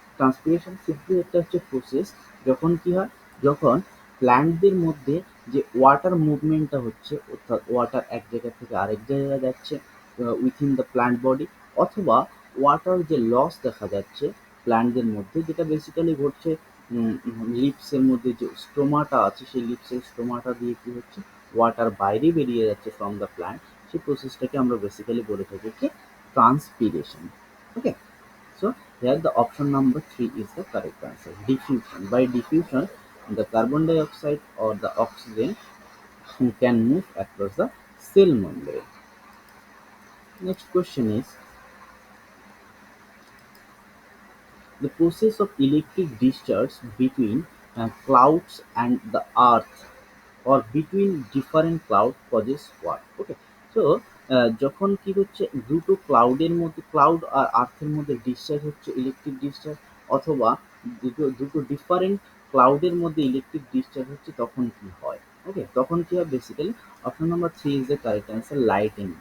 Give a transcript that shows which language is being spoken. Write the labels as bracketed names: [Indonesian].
[Bangla] Transpiration simply একটা হচ্ছে process যখন কি হয়, যখন প্ল্যান্টদের মধ্যে যে ওয়াটার মুভমেন্টটা হচ্ছে, অর্থাৎ ওয়াটার এক জায়গা থেকে আরেক জায়গায় যাচ্ছে [English] within the plant body, [Bangla] অথবা ওয়াটার যে লস দেখা যাচ্ছে প্ল্যান্টদের মধ্যে, যেটা বেসিক্যালি ঘটছে লিপসের মধ্যে যে স্টোমাটা আছে, সেই লিপসের স্টোমাটা দিয়ে কি হচ্ছে, ওয়াটার বাইরে বেরিয়ে যাচ্ছে [English] from the plant, [Bangla] সেই প্রসেসটাকে আমরা বেসিক্যালি বলে থাকি কি, transpiration. [English] Okay, so here the option number 3 is the correct answer, diffusion. By diffusion, the carbon dioxide or the oxygen can move across the cell membrane. Next question is, the process of electric discharge between clouds and the earth or between different cloud causes what? [Bangla] Okay, so যখন কি হচ্ছে, দুটো ক্লাউডের মধ্যে, cloud আর আর্থের মধ্যে discharge হচ্ছে electric discharge, অথবা দুটো দুটো ডিফারেন্ট ক্লাউডের মধ্যে ইলেকট্রিক ডিসচার্জ হচ্ছে, তখন কি হয়? [English] okay, [Bangla] তখন কি হয়, [English] Basically option number 3 is the correct answer, lighting.